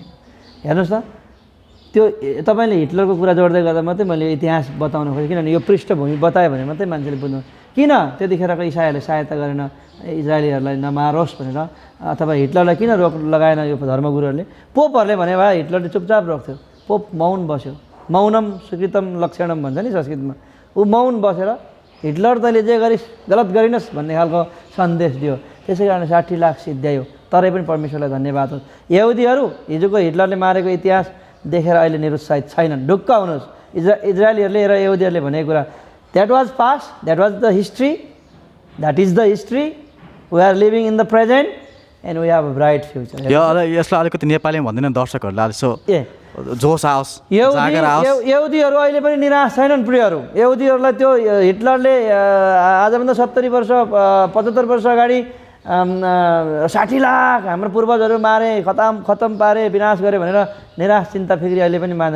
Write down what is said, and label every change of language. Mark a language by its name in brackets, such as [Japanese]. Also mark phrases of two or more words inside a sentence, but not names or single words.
[Nepali] हेर्नुहोस् त, त्यो तपाईँले हिटलरको कुरा जोड्दै गर्दा मात्रै मैले इतिहास बताउन खोजेँ, किनभने यो पृष्ठभूमि बतायो भने मात्रै मान्छेले बुझ्नु। किन त्यतिखेरको इसाईहरूले सहायता गरेन इजरायलीहरूलाई नमारोस् भनेर, अथवा हिटलरलाई किन रोक लगाएन यो धर्मगुरुहरूले? पोपहरूले भने भए हिटलरले चुपचाप रोक्थ्यो, पोप मौन बस्यो। [Sanskrit] मौनम सुकृतम लक्षणम [Nepali] भन्छ नि संस्कृतमा, ऊ मौन बसेर हिटलर तैँले जे गरिस् गलत गरिनस् भन्ने खालको सन्देश दियो। त्यसै कारण 60 लाख सिद्ध्यायो। तरै पनि परमेश्वरलाई धन्यवाद होस्। यहुदीहरू हिजोको हिटलरले मारेको इतिहास देखेर अहिले निरुत्साहित छैनन्। ढुक्क हुनुहोस्। इजरायलीहरूले र यहुदीहरूले भनेको कुरा [English] that was past, that was the history, that is the history, we are living in the present and we have a bright future. [Nepali] यसलाई अलिकति नेपालीमा भन्दैन दर्शकहरूलाई, यसो जोस आओस्, जागर आओस्। यहुदीहरू अहिले पनि निराश छैनन् प्रियहरू। यहुदीहरूलाई त्यो हिटलरले आजभन्दा 70 वर्ष 75 वर्ष अगाडि 60 लाख हाम्रो पूर्वजहरू मारे, खतम पारे, विनाश गरे भनेर निराश चिन्ता फिक्री अहिले पनि मान्दैन।